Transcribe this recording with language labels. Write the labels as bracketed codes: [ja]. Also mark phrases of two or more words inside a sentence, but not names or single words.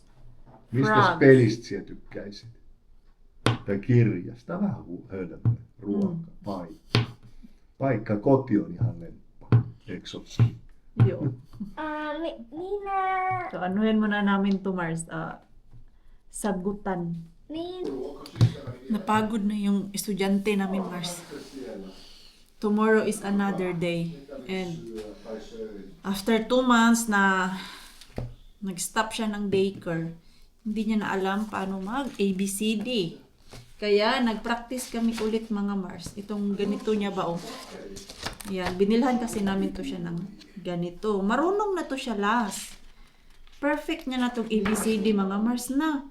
[fi] Mistä Frogs. pelistä sinä tykkäisit? Tai kirjasta? Vähän hölmö. Ruoka, paikka. Paikka, koti on ihan lemppa. Eikö ole? Yo. Minä... [tl] So, anuhin muna namin to, Mars. Sagutan. Niin... Napagod na yung estudyante namin, Mars. [en] Tomorrow is another day. And after 2 months [tl] na nag-stop siya ng daycare, hindi niya na alam paano mag-ABCD. Kaya nag-practice kami ulit, mga Mars. Itong ganito niya ba, oh. Yan, binilhan kasi namin to siya ng ganito. Marunong na to siya last. Perfect niya na tong ABCD, mga Mars, na.